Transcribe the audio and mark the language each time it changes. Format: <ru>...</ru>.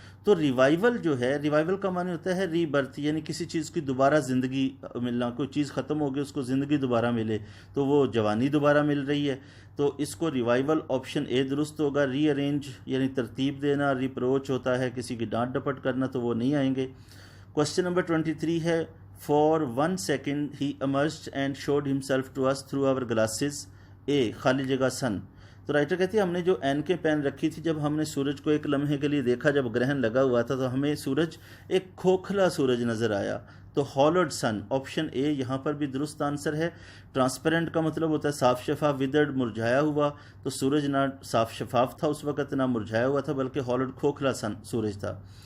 <ur>تو ریوائول جو ہے، ریوائول کا معنی ہوتا ہے ری برتھ، یعنی کسی چیز کی دوبارہ زندگی ملنا. کوئی چیز ختم ہو گئی اس کو زندگی دوبارہ ملے تو وہ جوانی دوبارہ مل رہی ہے. تو اس کو ریوائول آپشن اے درست ہوگا. ری ارینج یعنی ترتیب دینا، ریپروچ ہوتا ہے کسی کی ڈانٹ ڈپٹ کرنا، تو وہ نہیں آئیں گے. کوشچن نمبر 23 ہے</ur> <en>For 1 second he emerged and showed himself to us through our glasses. اے</en> <ur>خالی جگہ</ur> <en>Sun.</en> <ur>تو رائٹر کہتی ہے ہم نے جو اینکیں پہن رکھی تھی جب ہم نے سورج کو ایک لمحے کے لیے دیکھا، جب گرہن لگا ہوا تھا تو ہمیں سورج ایک کھوکھلا سورج نظر آیا. تو ہالوڈ سن آپشن اے یہاں پر بھی درست آنسر ہے. ٹرانسپیرنٹ کا مطلب ہوتا ہے صاف شفاف، ودرڈ مرجھایا ہوا، تو سورج نہ صاف شفاف تھا اس وقت، نہ مرجھایا ہوا تھا، بلکہ ہالوڈ کھوکھلا سورج تھا.</ur>